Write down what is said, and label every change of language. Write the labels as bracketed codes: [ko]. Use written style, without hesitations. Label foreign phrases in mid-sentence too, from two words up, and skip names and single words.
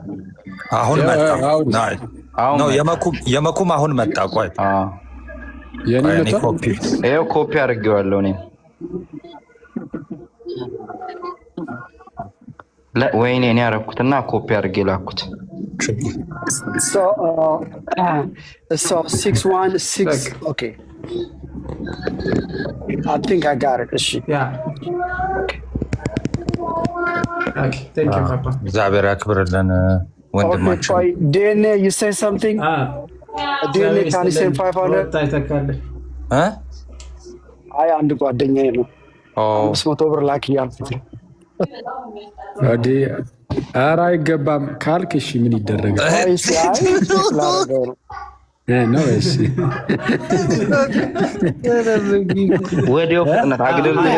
[am] አሁን መጣ ነው የመኩም አሁን መጣ። ቆይ ኮፒ አድርጌዋለሁ እኔ። ወይኔ እኔ ያደረኩትና ኮፒ አድርጌ ላኩት። [en] So 616. Okay. I think I got it. Yeah. Okay. Thank you, Papa. [am] እግዚአብሔር ያክብርልን ወንድማችን። [en] Okay, DNA, you say something? DNA can you say 500? [am] አይ አንድ ጓደኛዬ ነው 500 ብር ላክ ያልኩት። ኧረ አይገባም ካልክ እሺ ምን ይደረጋል? ወዲያው ፍጥነት አግደል